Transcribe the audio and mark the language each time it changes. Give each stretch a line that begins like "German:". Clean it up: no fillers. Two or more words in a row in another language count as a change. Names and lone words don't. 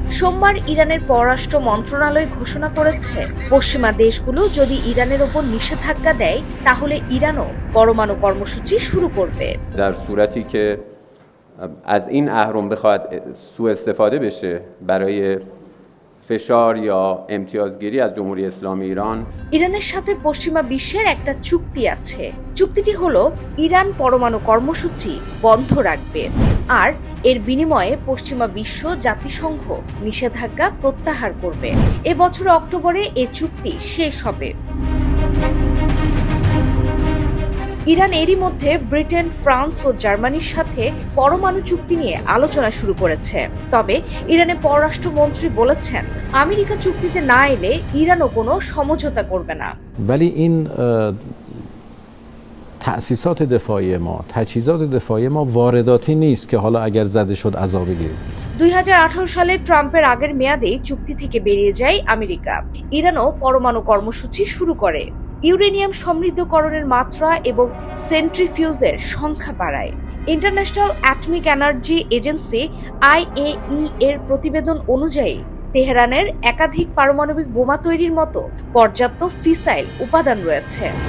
Bangla: সোমবার ইরানের পররাষ্ট্র মন্ত্রণালয় ঘোষণা করেছে, পশ্চিমা দেশগুলো যদি ইরানের ওপর নিষেধাজ্ঞা দেয় তাহলে ইরানও পরমাণু কর্মসূচি শুরু করবে।
Persian: در صورتی که از این اهرم بخواد سوء استفاده بشه برای فشار یا امتیازگیری از جمهوری اسلامی ایران
Bangla: ইরানের সাথে পশ্চিমা বিশ্বের একটা চুক্তি আছে। চুক্তিটি হলো ইরান পরমাণু কর্মসূচি বন্ধ রাখবে আর এর বিনিময়ে পশ্চিমা বিশ্ব জাতিসংঘ নিষেধাজ্ঞা প্রত্যাহার করবে। এবছর অক্টোবরে এই চুক্তি শেষ হবে। ইরান এরই মধ্যে ব্রিটেন, ফ্রান্স ও জার্মানির সাথে পরমাণু চুক্তি নিয়ে আলোচনা শুরু করেছে। তবে ইরানের পররাষ্ট্রমন্ত্রী বলেছেন, আমেরিকা চুক্তিতে না এলে ইরানও কোনো সমঝোতা করবে না।
Persian: ولی این تأسیسات دفاعی ما، تجهیزات دفاعی ما وارداتی نیست که حالا اگر زده شد عذاب بگیریم।
Bangla: 2018 সালে ট্রাম্পের আগের মেয়াদে চুক্তি থেকে বেরিয়ে যায় আমেরিকা। ইরানও পরমাণু কর্মসূচি শুরু করে। ইউরেনিয়াম সমৃদ্ধকরণের মাত্রা এবং সেন্ট্রিফিউজের সংখ্যা বাড়ায়। ইন্টারন্যাশনাল অ্যাটমিক এনার্জি এজেন্সি IAEA এর প্রতিবেদন অনুযায়ী তেহরানের একাধিক পারমাণবিক বোমা তৈরির মতো পর্যাপ্ত ফিসাইল উপাদান রয়েছে।